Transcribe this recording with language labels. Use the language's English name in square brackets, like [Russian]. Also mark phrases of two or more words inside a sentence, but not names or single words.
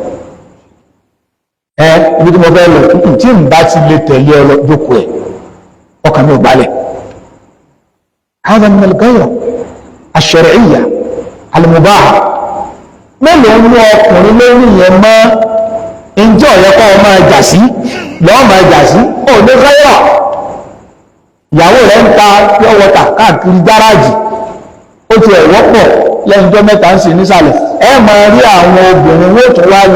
[Yoruba] ibi tí mo fẹ́ lọ tí n bá ti lè tẹ̀lé ọ lọ jókòó ẹ̀ ọkàn mi ò balẹ̀ [Arabic] هذا من الغيرة الشرعية المباحة [Yoruba] mélòó ní ọkùnrin lórí yẹn mọ́ ìjọ ọ̀yẹ́kọ́ ọmọ ẹjà sí lọ́wọ́ máa jà sí ò ní gáyà ìyàwó rẹ̀ ń ta [English] pure water [Yoruba] káàkiri gáràjì ó ti ẹ̀ wọ́pọ̀ lẹ́yìn ọjọ́ mẹ́ta ń sìn nísàlẹ̀ ẹ máa rí àwọn obìnrin wọ́n tún wá lo